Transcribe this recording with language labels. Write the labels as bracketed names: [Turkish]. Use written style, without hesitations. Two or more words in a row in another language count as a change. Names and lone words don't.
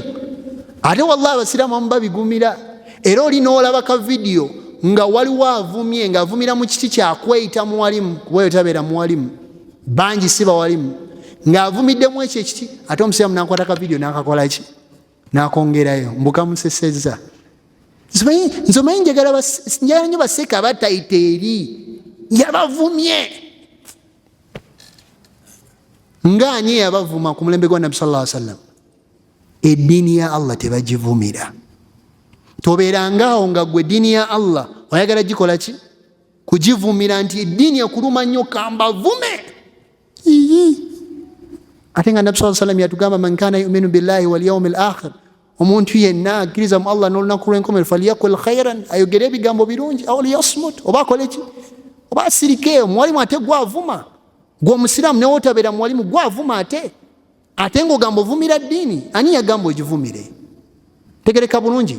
[Ganda] Ate wallahi abasiraamu abamu babigumira. Era oli n'olaba ka vidiyo nga waliwo avumye ng'avumira mu kiti kyakweyita muwalimu, kuba oyo tabeera muwalimu, bangi si bawalimu, ng'avumiddemu ekyo ekiti, ate omusiraamu n'akwata ka vidiyo n'akakola ki? N'akongerayo mbukamusesezza. Nze omanyi njagala nnyo baseka batayita eri yabavumye. Ng'ani yabavuma ku mulembe gwa Nabbi [Arabic] صلى الله عليه وسلم? [Ganda] Eddiini ya Allah tebagivumira. Tobeerangaawo nga gwe eddiini ya Allah oyagala gikola ki? Kugivumira nti eddiini ekuluma nnyo kambavume. Ate nga Nabbi [Arabic] صلى الله عليه وسلم [Ganda] yatugamba [Arabic] من كان يؤمن بالله واليوم الآخر, [Ganda] omuntu yenna akkiriza mu Allah n'olunaku lw'enkomerero [Arabic] فليقل خيرا, [Ganda] ayogere ebigambo birungi, [Arabic] أو ليصمت, [Ganda] oba akole ki? Oba asirike. Omuwalimu ate gwavuma, gwe omusiraamu newe otabeera muwalimu gwavuma ate ng'ogamba ovumira ddiini. Ani yagamba ogivumire? Tegereka bulungi.